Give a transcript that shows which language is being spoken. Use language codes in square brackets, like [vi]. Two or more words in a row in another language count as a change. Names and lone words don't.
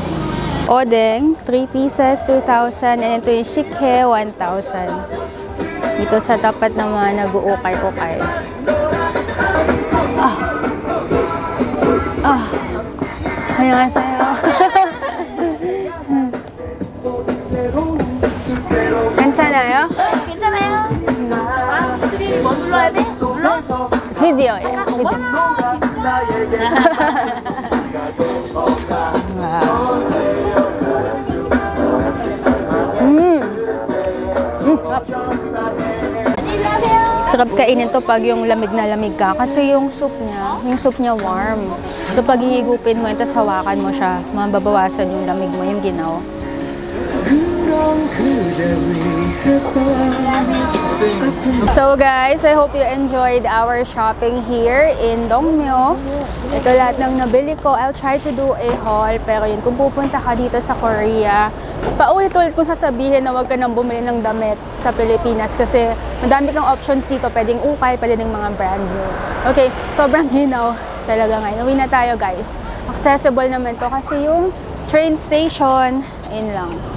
[en] Odeng, 3 pieces, 2,000. [tl] And ito yung shikhe, 1,000. Dito sa tapat ng mga nag-uukay-ukay. [ko] 아, 안녕하세요. 괜찮아요? 괜찮아요. 뭐 눌러야 돼? 눌러? 비디오예요. 비디오. [tl] Sarap kainin to pag yung lamig na lamig ka kasi yung soup niya warm. So pag hihigupin mo, tapos hawakan mo siya, mababawasan yung lamig mo, yung ginaw. [en] So guys, I hope you enjoyed our shopping here in Dongmyo. [tl] Ito lahat ng nabili ko. [en] I'll try to do a haul, [tl] pero yun, kung pupunta ka dito sa Korea, paulit-ulit kong sasabihin na huwag ka nang bumili ng damit sa Pilipinas kasi madami kang options dito. Pwedeng ukay, pwedeng mga [en] brand new. [tl] Okay, sobrang hinaw talaga ngayon. Uwi na tayo guys. Accessible naman to kasi yung [en] train station, [tl] in lang.